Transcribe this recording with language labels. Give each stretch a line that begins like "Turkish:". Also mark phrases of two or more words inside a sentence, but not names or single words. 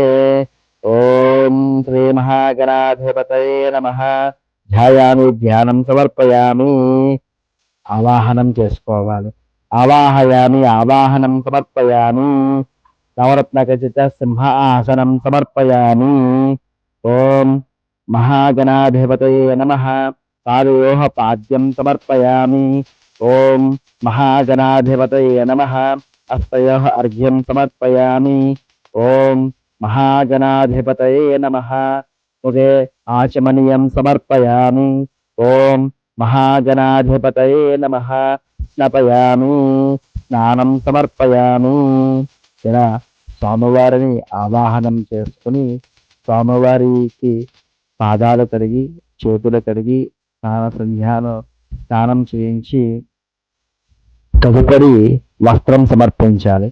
Sanskrit: ఓం శ్రీ మహాగణాధిపతయే నమః. ధ్యాయామి, ధ్యానం సమర్పయామి.
Telugu: ఆవాహనం చేసుకోవాలి.
Sanskrit: ఆవాహయామి, ఆవాహనం సమర్పయామి. నవరత్న ఖచిత సింహాసనం సమర్పయామి. ఓం महागणाधिपतये नमः पादयोः पाद्यं समर्पयामि ॐ महागणाधिपतये नमः हस्तयोः अर्घ्यं समर्पयामि ॐ महागणाधिपतये नमः मुखे आचमनीयं समर्पयामि ॐ महागणाधिपतये नमः స్నాపయామి స్నానం సమర్పయామి.
Telugu: ఇలా స్వామివారిని ఆవాహనం చేసుకుని స్వామివారికి పాదాలు కడిగి చేతులు కడిగి స్నానం చేయించి తదుపరి వస్త్రం సమర్పించాలి.